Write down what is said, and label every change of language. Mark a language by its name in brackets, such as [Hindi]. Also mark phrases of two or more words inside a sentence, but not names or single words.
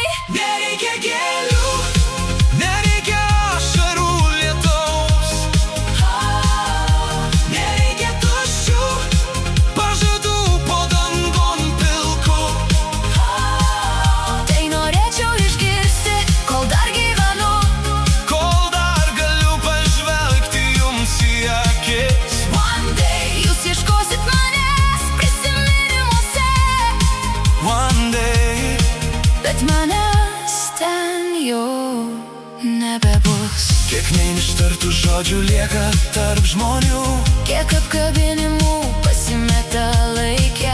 [Lithuanian] Nereikia gėlių, nereikia ašarų lietaus, nereikia tuščių pažadų po dangun pilku. Tai norėčiau išgirsti, kol dar gyvenu. Kol dar galiu pažvelgti jums į akis. [English] One day [Lithuanian] jūs ieškosit manęs prisiminimuose, [English] One day, [Lithuanian] bet manęs ten jau nebebus. kiek neištartų žodžių lieka tarp žmonių. Kiek apkabinimų pasimeta laike,